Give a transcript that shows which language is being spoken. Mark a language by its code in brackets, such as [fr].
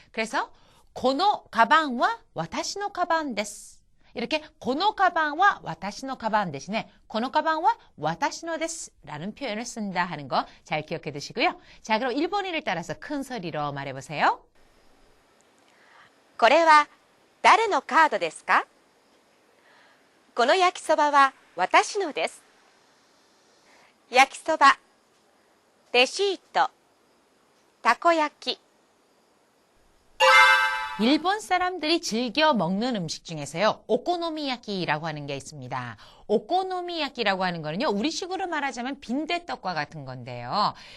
[ko] 그래서 고노 가방과 와타시노 가방 데스 이렇게 고노 가방과 와타시노 가방 대신에 고노 가방과 와타시노 데스라는 표현을 쓴다 하는 거 잘 기억해 두시고요. 자, 그럼 일본인을 따라서 큰 소리로 말해보세요. [ja] これは誰のカードですか？この焼きそばは私のです。焼きそば、レシート、たこ焼き。 [ko] 일본 사람들이 즐겨 먹는 음식 중에서요, 오코노미야키라고 하는 게 있습니다. 오코노미야키라고 하는 거는요, 우리식으로 말하자면 빈대떡과 같은 건데요.